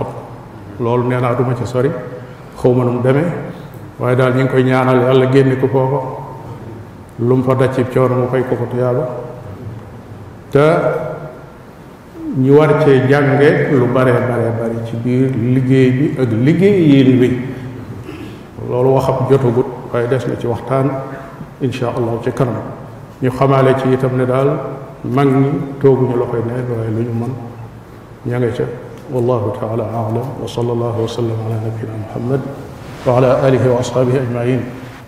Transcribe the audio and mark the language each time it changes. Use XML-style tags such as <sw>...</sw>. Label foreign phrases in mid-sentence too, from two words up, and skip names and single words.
<wo>loolu nee naa duma ca sori xaw ma nu mu demee waaye daal ñu ngi koy ñaanal yàlla génne ko foofa lu mu fa daj ci coono mu fay ko tuyaaba te ñu war cee jànge lu bare ci biir liggéey bi ak liggéey yéen bi. loolu waxam jotagut waaye des na ci waxtaan</wo> <ar>إن شاء الله</ar> <wo>ci kanam ñu xamaale ci itam ne daal mag ñi tooguñu loxoy neen waaye lu ñu mën ña nga ca.</wo> <ar>والله تعالى أعلم وصلى الله وسلم على نبينا محمد وعلى آله وأصحابه أجمعين.</ar>